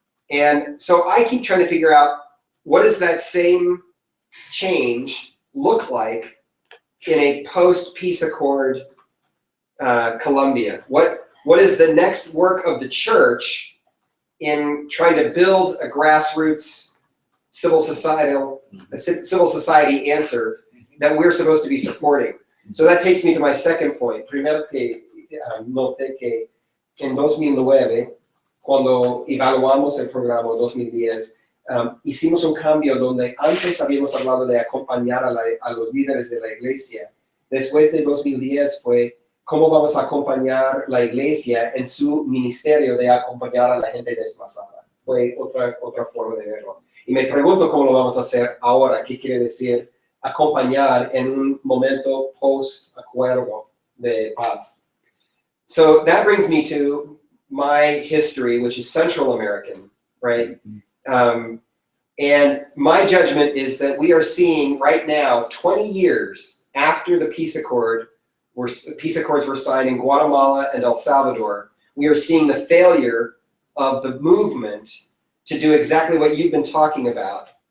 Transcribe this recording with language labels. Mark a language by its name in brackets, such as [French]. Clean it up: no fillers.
[English] And so I keep trying to figure out, what does that same change look like in a post-peace accord Colombia? What is the next work of the church in trying to build a grassroots civil society answer that we're supposed to be supporting? So that takes me to my second point. [Spanish] Primero que noté que en 2009, cuando evaluamos el programa 2010, hicimos un cambio donde antes habíamos hablado de acompañar a los líderes de la iglesia. Después de 2010 fue cómo vamos a acompañar la iglesia en su ministerio de acompañar a la gente desplazada. Fue otra forma de verlo. Y me pregunto cómo lo vamos a hacer ahora. ¿Qué quiere decir acompañar en un momento post-acuerdo de paz? [English] So that brings me to my history, which is Central American, right? And my judgment is that we are seeing right now, 20 years after the peace accords were signed in Guatemala and El Salvador, we are seeing the failure of the movement to do exactly what you've been talking about.